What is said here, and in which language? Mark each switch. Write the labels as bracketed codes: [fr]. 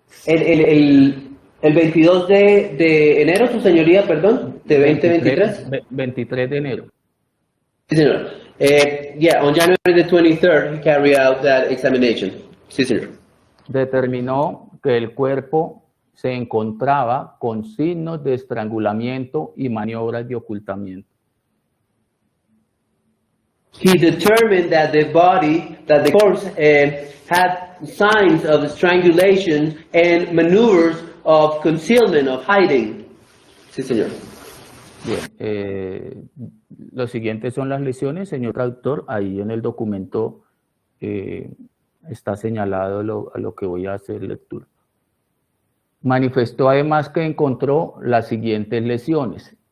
[es] El 22 de enero, su señoría, perdón, de 2023. 23 de enero. Sí, señor. [en] Yeah, on January the 23rd, he carried out that examination. [es] Sí, señor. Determinó que el cuerpo se encontraba con signos de estrangulamiento y maniobras de ocultamiento. [en] He determined that the corpse had signs of strangulation and maneuvers of concealment, of hiding. [es] Sí, señor. Bien, los siguientes son las lesiones, señor traductor. Ahí en el documento está señalado a lo que voy a hacer lectura. Manifestó además que encontró las siguientes lesiones.